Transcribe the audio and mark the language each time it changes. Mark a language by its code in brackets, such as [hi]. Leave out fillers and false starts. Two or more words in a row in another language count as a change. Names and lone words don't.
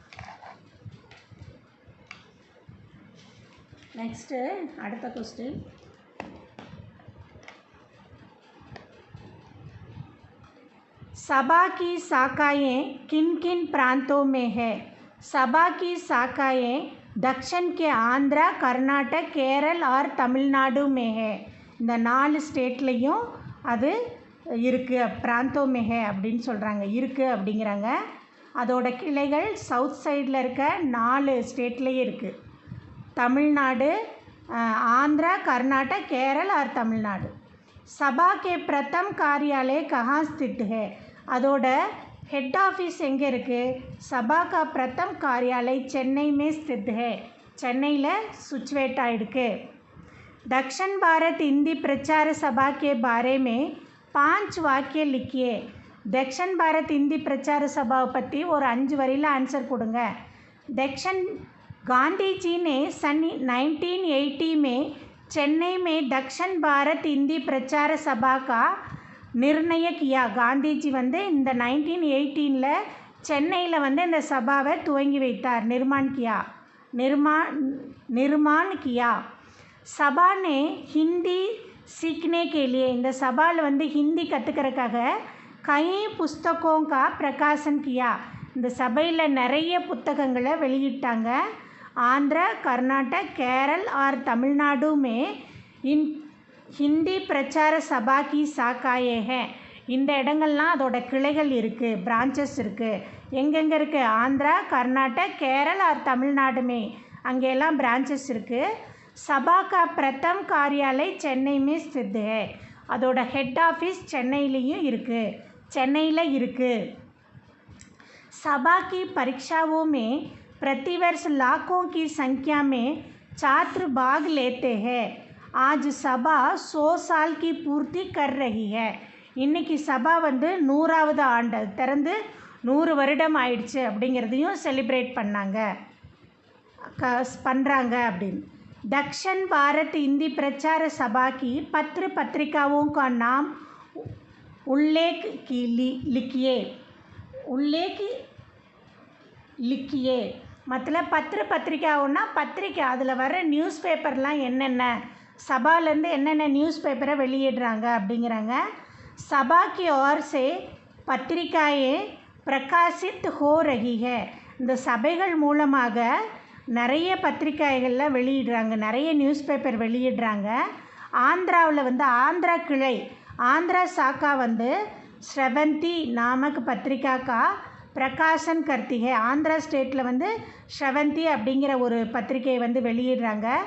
[ta] நெக்ஸ்ட்டு அடுத்த क्वेश्चन. [hi] सभा की शाखाएं किन किन प्रांतों में है. सभा की शाखाएं दक्षिण के आंध्रा, कर्नाटक, केरल और तमिलनाडु में है. [ta] இந்த 4 ஸ்டேட்லேயும் அது இருக்குது, [hi] प्रांतों में [ta] அப்படின்னு சொல்கிறாங்க, இருக்குது அப்படிங்கிறாங்க. அதோட கிளைகள் சவுத் சைடில் இருக்க 4 ஸ்டேட்லேயே இருக்குது. தமிழ்நாடு, [hi] आंध्रा, कर्नाटक, केरल और तमिलनाडु. सभा के प्रथम कार्यालय कहाँ स्थित है. [ta] அதோட [en] head office [ta] எங்கே இருக்குது? [hi] सभा का प्रथम कार्यालय चेन्नई में स्थित है. [ta] சென்னையில் सिचुएट ஆகிருக்கு. [hi] दक्षिण भारत हिंदी प्रचार सभा के बारे में 5 वाक्य लिखिए. [ta] दक्षिण भारत हिंदी प्रचार सभाவை பற்றி ஒரு 5 வரியில் ஆன்சர் கொடுங்க. [hi] गांधी जी ने सन 1980 में चेन्नई में दक्षिण भारत हिंदी प्रचार सभा का निर्णय किया. [ta] காந்திஜி வந்து இந்த 1918 சென்னையில் வந்து இந்த சபாவை துவங்கி வைத்தார். [hi] निर्माण किया. सभा ने हिंदी सीखने के लिए, [ta] இந்த சபாவில் வந்து ஹிந்தி கற்றுக்கிறதுக்காக [hi] कई पुस्तकों का प्रकाशन किया. [ta] இந்த சபையில் நிறைய புத்தகங்களை வெளியிட்டாங்க. [hi] आंध्रा, कर्नाटक, केरल और तमिलनाडु में इन हिंदी प्रचार सभा की शाखाएं हैं. [ta] இந்த இடங்கள்லாம் அதோட கிளைகள் இருக்குது, பிரான்ச்சஸ் இருக்குது. எங்கெங்கே இருக்குது? ஆந்திரா, கர்நாடக், கேரள் [hi] और तमिलनाडु में [ta] அங்கெல்லாம் பிரான்ச்சஸ் இருக்குது. [hi] सभा का प्रथम कार्यालय चेन्नई में स्थित है. [ta] அதோட [en] head office [ta] சென்னையிலையும் இருக்குது. [hi] सभा की परीक्षाओं में प्रतिवर्ष लाखों की संख्या में छात्र भाग लेते हैं. आज सभा 100 साल की पूर्ति कर रही है. [ta] இன்றைக்கி சபா வந்து 100வது ஆண்டு திறந்து 100 வருடம் ஆயிடுச்சு அப்படிங்கிறதையும் செலிப்ரேட் பண்ணுறாங்க அப்படின்னு. [hi] दक्षिण भारत हिंदी प्रचार सभा की पत्र पत्रिकाओं का नाम उल्लेख की लिखिए उल्लेख लिखिए मतलब [ta] பத்திர பத்திரிக்கைனா பத்திரிக்கை அதில் வர நியூஸ் பேப்பர்லாம் என்னென்ன சபாலேருந்து என்னென்ன நியூஸ் பேப்பரை வெளியிடுறாங்க அப்படிங்கிறாங்க [hi] सभा की ओर से पत्रिकाएं प्रकाशित हो रही है [ta] இந்த சபைகள் மூலமாக நிறைய பத்திரிக்கைகள்லாம் வெளியிடுறாங்க நிறைய [en] news paper [ta] வெளியிடுறாங்க ஆந்திராவில் வந்து ஆந்திரா கிளை [hi] आंध्रा शाखा [ta] வந்து [hi] श्रवंती नामक पत्रिका का प्रकाशन करती है [ta] ஆந்திரா ஸ்டேட்டில் வந்து ஸ்ரவந்தி அப்படிங்கிற ஒரு பத்திரிக்கையை வந்து வெளியிடுறாங்க